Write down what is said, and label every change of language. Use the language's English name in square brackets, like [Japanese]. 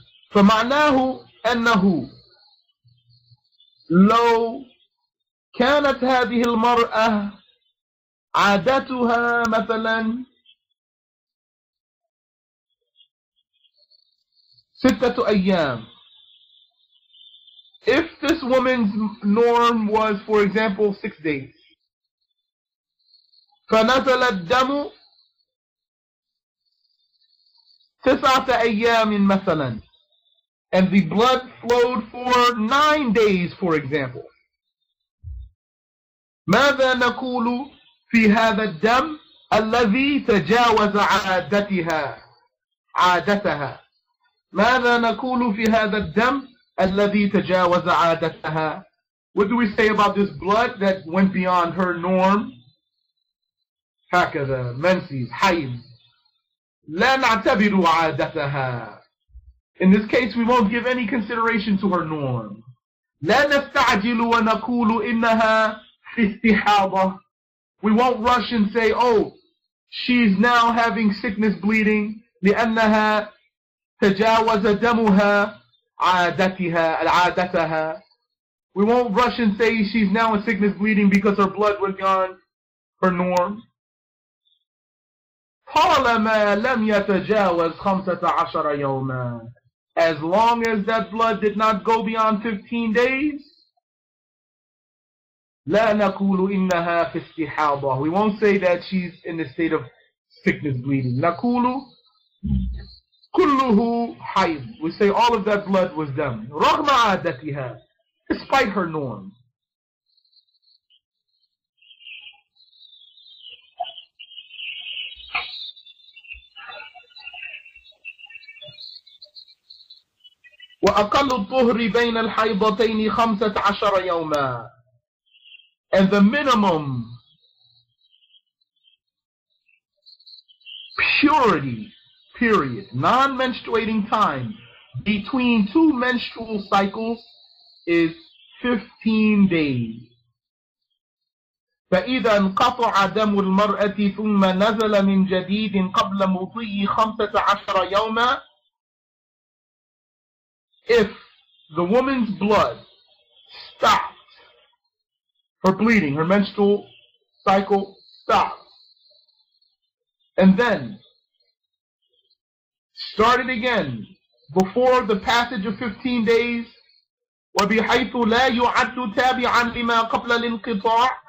[Arabic] فمعناه أنه لو كانت هذه المرأة عادتها مثلا 6 أيام. [English] If this woman's norm was, for example, 6 days, [Arabic] فنزل الدم 9 أيام مثلا, [English] and the blood flowed for 9 days, for example. [Arabic] ماذا نقول في هذا الدم الذي تجاوز عادتها؟ ماذا نقول في هذا الدم الذي تجاوز عادتها? [English] What do we say about this blood that went beyond her norm? [Arabic] هكذا menses, حيض. لا نعتبر عادتها. [English] In this case, we won't give any consideration to her norm. [Arabic] لا نستعجل ونقول إنها في استحاضة. [English] We won't rush and say, oh, she's now having sickness bleeding [Arabic] لأنها تجاوز دمها عادتها. [English] We won't rush and say she's now in sickness bleeding because her blood went beyond her norm. [Arabic] طالما لم يتجاوز 15 يوما. [English] As long as that blood did not go beyond 15 days, [Arabic] لا نقول إنها في استحاضة. [English] We won't say that she's in the state of sickness bleeding. [Arabic] نقول كله حيض. [English] We say all of that blood was dam. [Arabic] رغم عادتها, [English] despite her norm. [Arabic] وأقل الطهر بين الحيضتين 15 يوما. [English] And the minimum purity period, non-menstruating time between 2 menstrual cycles is 15 days. [Arabic] فإذا انقطع دم المرأة ثم نزل من جديد قبل مضي 15 يوما. [English] If the woman's blood stopped, her bleeding, her menstrual cycle stopped, and then started again before the passage of 15 days, [Arabic] وبحيث لا يعد تابعا لما قبل الانقطاع,